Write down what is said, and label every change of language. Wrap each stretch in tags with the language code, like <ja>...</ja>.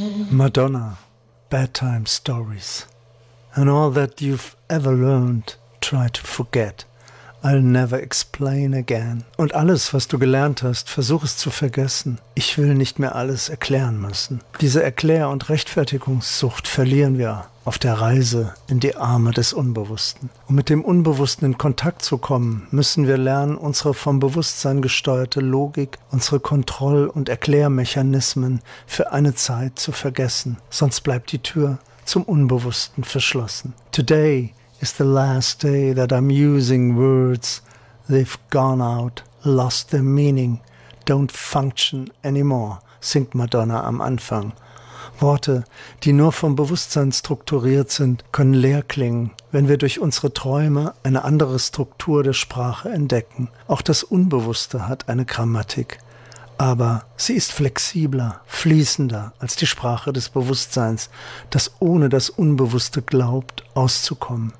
<en>Madonna, bedtime stories, and all that you've ever learned, try to forget. I'll never explain again.</en> <de>Und alles, was du gelernt hast, versuch es zu vergessen. Ich will nicht mehr alles erklären müssen. Diese Erklär- und Rechtfertigungssucht verlieren wir auf der Reise in die Arme des Unbewussten. Um mit dem Unbewussten in Kontakt zu kommen, müssen wir lernen, unsere vom Bewusstsein gesteuerte Logik, unsere Kontroll- und Erklärmechanismen für eine Zeit zu vergessen. Sonst bleibt die Tür zum Unbewussten verschlossen.</de> <en>Today is the last day that I'm using words. They've gone out, lost their meaning, don't function anymore,</en> <de>singt Madonna am Anfang. Worte, die nur vom Bewusstsein strukturiert sind, können leer klingen, wenn wir durch unsere Träume eine andere Struktur der Sprache entdecken. Auch das Unbewusste hat eine Grammatik, aber sie ist flexibler, fließender als die Sprache des Bewusstseins, das ohne das Unbewusste glaubt, auszukommen.</de>